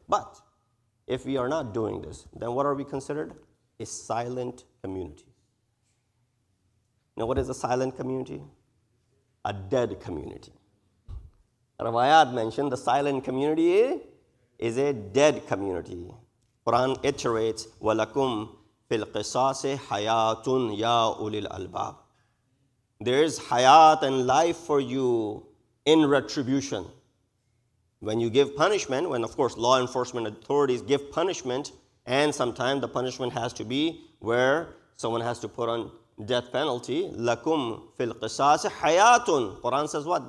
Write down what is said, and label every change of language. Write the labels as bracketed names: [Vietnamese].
[English] But if we are not doing this, then what are we considered? A silent community. What is a silent community? A dead community. Rawayat mentioned the silent community is a dead community. [Arabic] Quran iterates, وَلَكُمْ فِي الْقِصَاصِ حَيَاتٌ يَا أُولِي الْأَلْبَابِ. [English] There is hayat and life for you in retribution. When you give punishment, when of course law enforcement authorities give punishment, and sometimes the punishment has to be where someone has to put on death penalty. Lakum fil qisas hayatun. Quran says what?